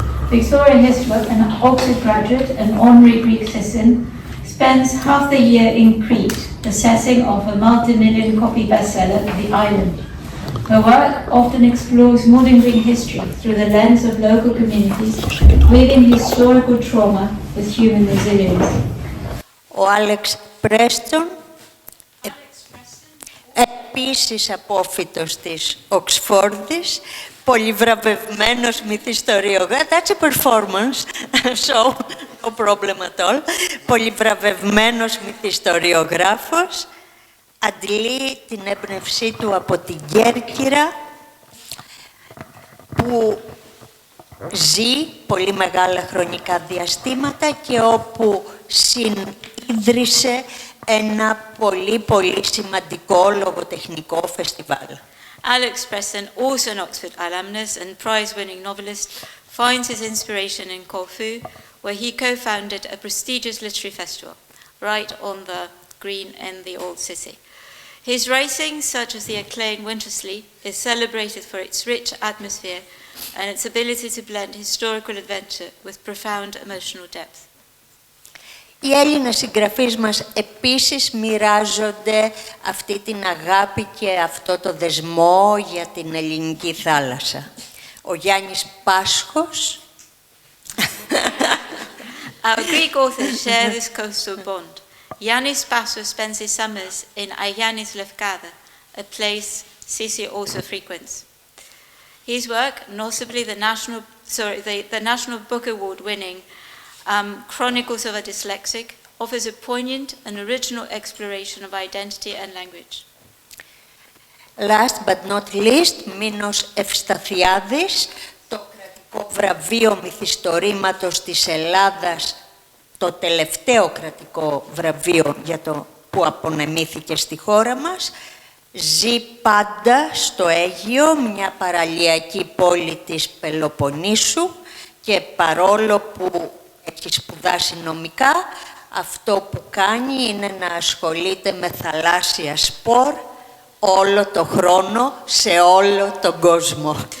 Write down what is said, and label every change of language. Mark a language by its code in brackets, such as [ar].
[en] Victoria Hislop, an Oxford graduate and honorary Greek citizen, spends half the year in Crete, assessing of a multi-million copy bestseller, The Island. Her work often explores modern Greek history through the lens of local communities, weaving historical trauma with human resilience. [el] Ο Alex Preston, επίσης απόφοιτος της Οξφόρδης, πολυβραβευμένος μυθιστοριογράφος, [en] that's a performance, so no problem at all, [el] πολυβραβευμένος μυθιστοριογράφος, αντλεί την έμπνευσή του από την Κέρκυρα, που ζει πολύ μεγάλα χρονικά διαστήματα και όπου συνίδρυσε ένα πολύ σημαντικό λογοτεχνικό φεστιβάλ. [en] Alex Preston, also an Oxford alumnus and prize-winning novelist, finds his inspiration in Corfu, where he co-founded a prestigious literary festival, right on the green in the old city. His writing, such as the acclaimed Winter Sleep, is celebrated for its rich atmosphere and its ability to blend historical adventure with profound emotional depth. [el] Οι Έλληνες συγγραφείς μας επίσης μοιράζονται αυτή την αγάπη και αυτό το δεσμό για την ελληνική θάλασσα. Ο Γιάννης Πάσχος. [en] Our Greek authors share this coastal bond. Yannis Pássos spends his summers in Agiannis Lefkada, a place Sissi also frequents. His work, notably the National Book Award-winning Chronicles of a Dyslexic, offers a poignant and original exploration of identity and language. Last but not least, [el] Μίνω Ευσταθιάδης, το κρατικό βραβείο μυθιστορήματος της Ελλάδας, το τελευταίο κρατικό βραβείο για το που απονεμήθηκε στη χώρα μας, ζει πάντα στο Αίγυο, μια παραλιακή πόλη της Πελοποννήσου, και παρόλο που έχει σπουδάσει νομικά, αυτό που κάνει είναι να ασχολείται με θαλάσσια σπορ όλο το χρόνο, σε όλο τον κόσμο.